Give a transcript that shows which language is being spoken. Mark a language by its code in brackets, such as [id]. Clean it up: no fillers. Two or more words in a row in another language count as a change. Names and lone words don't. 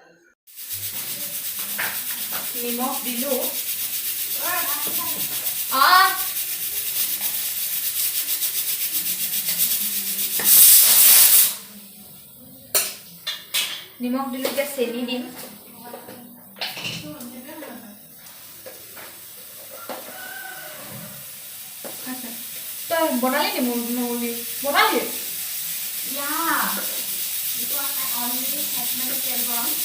[as] নিমখ দিলোঁ নিমখ দিলোঁ এতিয়া চেনি দিম তই বনালি নি মুৰ্গী বনালি [en] Yeah, because I already had my tail bone.